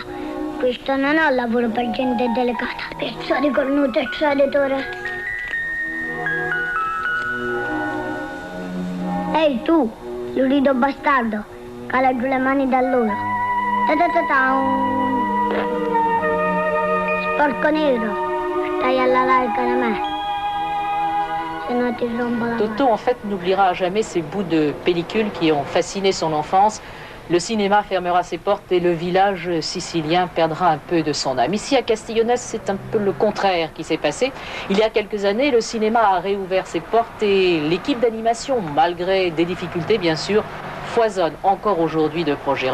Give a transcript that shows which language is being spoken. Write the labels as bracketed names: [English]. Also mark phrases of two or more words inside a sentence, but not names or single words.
[Italian] Questo non è un lavoro per gente delicata. Pezzo di cornuto e traditore. Ehi tu, lurido bastardo, cala giù le mani da loro. Sporco nero, stai alla larga da me. Sinon tu rompo la [French] Toto, en fait, n'oubliera jamais ces bouts de pellicule qui ont fasciné son enfance. Le cinéma fermera ses portes et le village sicilien perdra un peu de son âme. Ici, à Castiglione, c'est un peu le contraire qui s'est passé. Il y a quelques années, le cinéma a réouvert ses portes et l'équipe d'animation, malgré des difficultés, bien sûr, foisonne encore aujourd'hui de projets.